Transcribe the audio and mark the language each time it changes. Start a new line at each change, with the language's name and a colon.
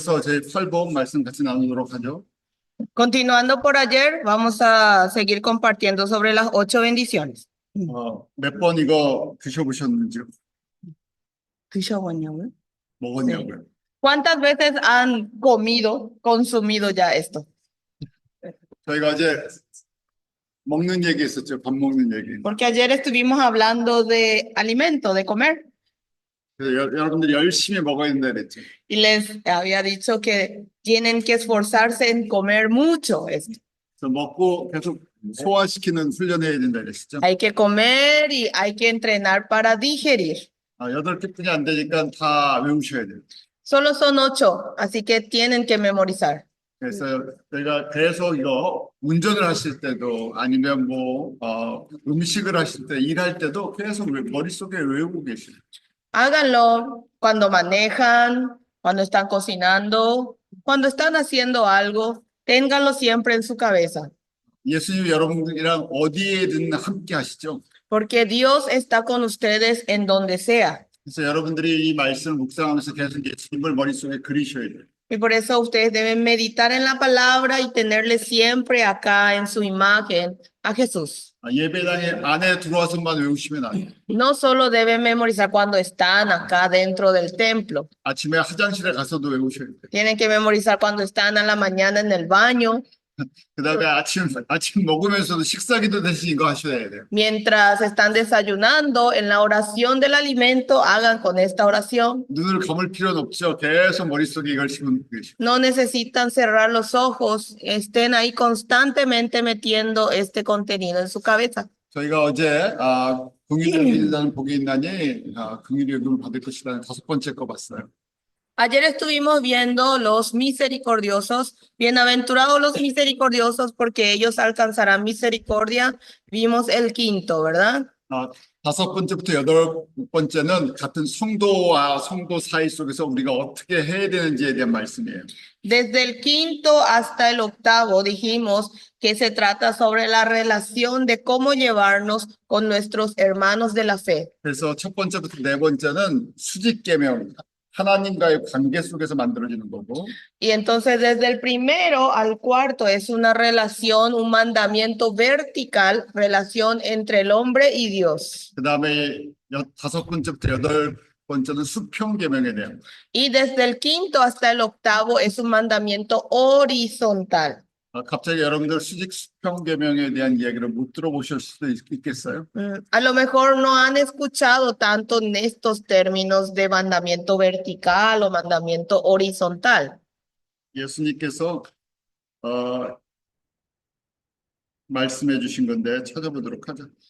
Korean: 그래서 제 8번 말씀 같이 나누도록 하죠.
Spanish: Continuando por ayer, vamos a seguir compartiendo sobre las 8 bendiciones.
Korean: 몇 번 이거 드셔보셨는지요? ¿Dishawanyang을? 먹었냐고요?
Spanish: ¿Cuántas veces han consumido ya esto?
Korean: 저희가 어제 먹는 얘기 했었죠. 밥 먹는 얘기.
Spanish: Porque ayer estuvimos hablando de alimento, de comer,
Korean: 그래서 여러분들이 열심히 먹어야 된다 그랬죠.
Spanish: y les había dicho que tienen que esforzarse en comer mucho esto.
Korean: 그래서 먹고 계속 소화시키는 훈련해야 된다 그랬죠.
Spanish: Hay que comer y hay que entrenar para digerir.
Korean: 8개뿐이 안 되니까 다 외우셔야 돼요.
Spanish: Solo son 8, así que tienen que memorizar.
Korean: 그래서 저희가 계속 이거 운전을 하실 때도 아니면 음식을 하실 때 일할 때도 계속 머릿속에 외우고 계시죠.
Spanish: Háganlo cuando manejan, cuando están cocinando, cuando están haciendo algo, ténganlo siempre en su cabeza,
Korean: 예수님 여러분들이랑 어디에든 함께 하시죠.
Spanish: porque Dios está con ustedes en donde sea.
Korean: 그래서 여러분들이 이 말씀을 묵상하면서 계속 예수님을 머릿속에 그리셔야 돼요.
Spanish: Y por eso ustedes deben meditar en la palabra y tenerle siempre acá en su imagen a Jesús.
Korean: 예배당에 안에 들어와서만 외우시면 안 돼요.
Spanish: No solo deben memorizar cuando están acá dentro del templo,
Korean: 아침에 화장실에 가서도 외우셔야 돼요.
Spanish: tienen que memorizar cuando están a la mañana en el baño.
Korean: 그다음에 아침 먹으면서도 식사기도 대신 이거 하셔야 돼요.
Spanish: Mientras están desayunando, en la oración del alimento, hagan con esta oración.
Korean: 눈을 감을 필요는 없죠. 계속 머릿속에 이걸 심고 계시고.
Spanish: No necesitan cerrar los ojos, estén ahí constantemente metiendo este contenido en su cabeza.
Korean: 저희가 어제 긍휼을 복이 있나니 긍휼의 여김을 받을 것이라는 5번째 거 봤어요.
Spanish: Ayer estuvimos viendo los misericordiosos, bienaventurados los misericordiosos porque ellos alcanzarán misericordia. Vimos el quinto, ¿verdad?
Korean: 5번째부터 8번째는 같은 성도와 성도 사이 속에서 우리가 어떻게 해야 되는지에 대한 말씀이에요.
Spanish: Desde el quinto hasta el octavo dijimos que se trata sobre la relación de cómo llevarnos con nuestros hermanos de la fe.
Korean: 그래서 첫 번째부터 네 번째는 수직계명, 하나님과의 관계 속에서 만들어지는 거고,
Spanish: Y entonces desde el primero al cuarto es una relación, un mandamiento vertical, relación entre el hombre y Dios.
Korean: 그 다음에 5번째부터 8번째는 수평계명에 대한.
Spanish: Y desde el quinto hasta el octavo es un mandamiento horizontal.
Korean: 갑자기 여러분들 수직 수평계명에 대한 이야기를 못 들어보실 수도 있겠어요.
Spanish: A lo mejor no han escuchado tanto en estos términos de mandamiento vertical o mandamiento horizontal.
Korean: 예수님께서 말씀해 주신 건데 찾아보도록 하죠.